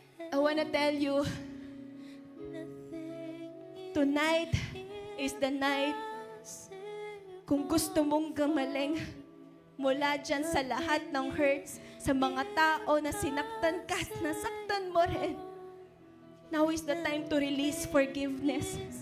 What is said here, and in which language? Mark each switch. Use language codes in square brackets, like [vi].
[en] I wanna tell you, tonight is the night. [tl] Kung gusto mong gumaling mula dyan sa lahat ng hurts, sa mga tao na sinaktan ka at nasaktan mo rin, [en] Now is the time to release forgiveness.